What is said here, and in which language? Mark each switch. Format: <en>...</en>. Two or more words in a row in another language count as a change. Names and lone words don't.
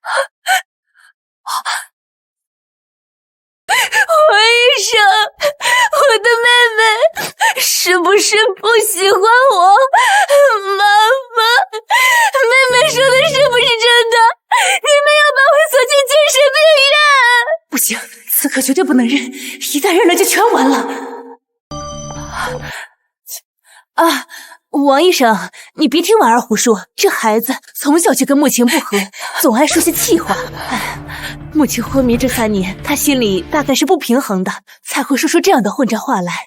<zh>王醫生，我的妹妹是不是不喜歡我？媽媽，妹妹說的是不是真的？你們要把我鎖進精神病院？不行，此刻絕對不能認，一旦認了就全完了。王醫生，你別聽婉兒胡說，這孩子從小就跟慕情不和，總愛說些氣話。慕情昏迷這3年，他心裡大概是不平衡的，才會說出這樣的混賬話來。</zh>